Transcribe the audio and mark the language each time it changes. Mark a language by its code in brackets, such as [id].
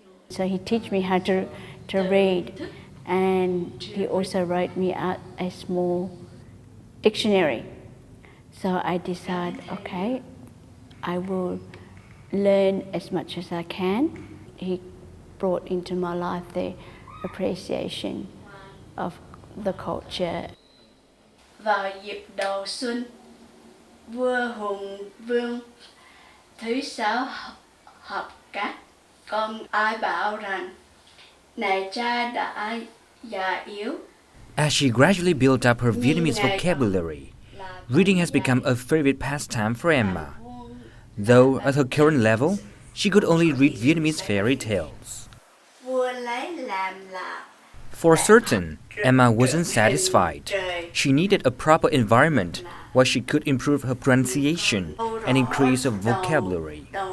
[en] So he taught me how to read, and he also wrote me out a small dictionary. So I decided, okay, I will learn as much as I can. He brought into my life the appreciation of the culture. [vi] Vào dịp đầu xuân, vua Hùng Vương thứ sáu họp các con ai bảo rằng này cha đã già yếu. [en] As she gradually built up her Vietnamese vocabulary, reading has become a favorite pastime for Emma. Though at her current level, she could only read Vietnamese fairy tales. [vi] Vua lấy làm là. [en] For certain, Emma wasn't satisfied. She needed a proper environment where she could improve her pronunciation and increase her vocabulary.